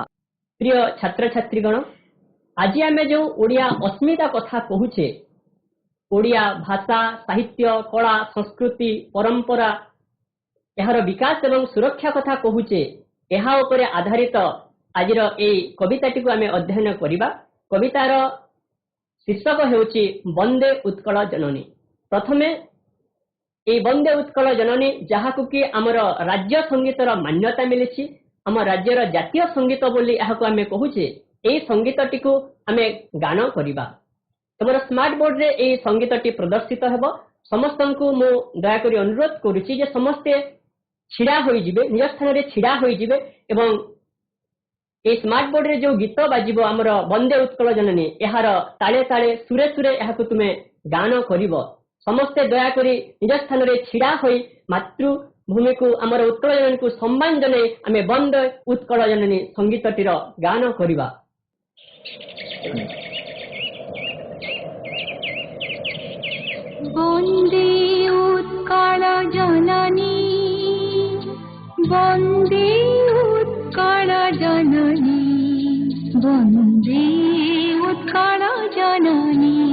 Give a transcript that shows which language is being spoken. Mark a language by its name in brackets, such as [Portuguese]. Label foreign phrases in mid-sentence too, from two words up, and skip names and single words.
[Odia] ପ୍ରିୟ ଛାତ୍ର ଛାତ୍ରୀଗଣ, ଆଜି ଆମେ ଯେ ଓଡ଼ିଆ ଅସ୍ମିତା କଥା କହୁଛେ, ଓଡ଼ିଆ ଭାଷା ସାହିତ୍ୟ କଳା ସଂସ୍କୃତି ପରମ୍ପରା ଏହାର ବିକାଶ ଏବଂ ସୁରକ୍ଷା କଥା କହୁଛେ, ଏହା ଉପରେ ଆଧାରିତ ଆଜିର ଏ କବିତାଟି କୁ ଆମେ ଅଧ୍ୟୟନ କରିବା। କବିତାର ଶୀର୍ଷକ ହେଉଛି ବନ୍ଦେ ଉତ୍କଳ ଜନନୀ। ପ୍ରଥମେ ଏ ବନ୍ଦେ ଉତ୍କଳ ଜନନୀ ଯାହାକୁ କି ଆମର ରାଜ୍ୟ ସଙ୍ଗୀତର ମାନ୍ୟତା ମିଳିଛି, ଆମ ରାଜ୍ୟର ଜାତୀୟ ସଙ୍ଗୀତ ବୋଲି ଏହାକୁ ଆମେ କହୁଛେ। ଏ ସଙ୍ଗୀତଟି କୁ ଆମେ ଗାନ କରିବା। ତମର [English] smart board [Odia] ରେ ଏ ସଙ୍ଗୀତଟି ପ୍ରଦର୍ଶିତ ହେବ। ସମସ୍ତଙ୍କୁ ମୁଁ ଦୟା କରି ଅନୁରୋଧ କରୁଛି ଯେ ସମସ୍ତେ ଛିଡ଼ା ହୋଇ ଯିବେ, ନିଜ ସ୍ଥାନ ରେ ଛିଡ଼ା ହୋଇ ଯିବେ ଏବଂ ଏ [English] smart board [Odia] ରେ ଯେ ଗୀତ ବାଜିବ ଆମର ବନ୍ଦେ ଉତ୍କଳ ଜନନୀ ଏହାର ତାଳେ ତାଳେ ସୁରେ ସୁରେ ଏହାକୁ ତୁମେ ଗାନ କରିବ। ସମସ୍ତେ ଦୟା କରି ନିଜ ସ୍ଥାନ ରେ ଛିଡ଼ା ହୋଇ ମାତୃଭୂମି କୁ ଆମର ଉତ୍କଳ ଜନନୀ କୁ ସମ୍ମାନ ଜଣାଇ ଆମେ ବନ୍ଦେ ଉତ୍କଳ ଜନନୀ ସଙ୍ଗୀତଟିର ଗାନ କରିବା। ବନ୍ଦେ ଉତ୍କଳ ଜନନୀ ବନ୍ଦେ ଉତ୍କଳ ଜନନୀ ବନ୍ଦେ ଉତ୍କଳ ଜନନୀ वंदे उत्कल जननी